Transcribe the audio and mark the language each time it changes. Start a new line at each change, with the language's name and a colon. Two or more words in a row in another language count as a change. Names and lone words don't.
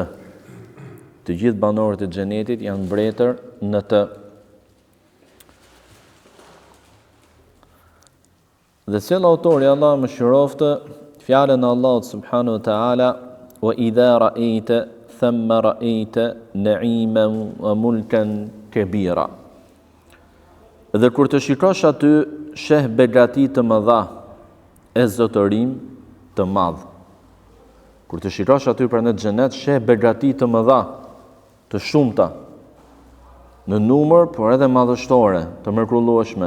Albanian: Të gjithë banorët e xhenetit janë mbretër në të. Dhe sjell autori, Allah më shëroftë, fjalën e Allahut
Arabic: سبحانه وتعالى وإذا رأيت ثم رأيت نعيما وملكا كبيرا."
Albanian: Dhe kur të shikosh aty, sheh begati të mëdha e zotërim të madh. Kur të shikosh aty për në xhenet, sheh begati të mëdha, të shumta, në numër, por edhe madhështore, të mrekullueshme.